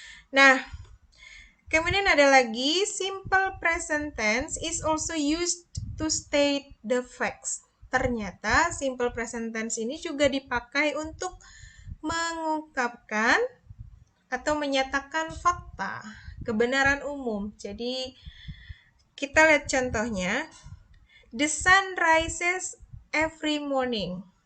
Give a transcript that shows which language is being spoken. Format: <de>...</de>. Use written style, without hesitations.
<id>Nah, kemudian ada lagi,</id> <en>simple present tense is also used to state the facts.</en> <id>Ternyata simple present tense ini juga dipakai untuk mengungkapkan atau menyatakan fakta, kebenaran umum. Jadi kita lihat contohnya.</id> <en>The sun rises every morning.</en>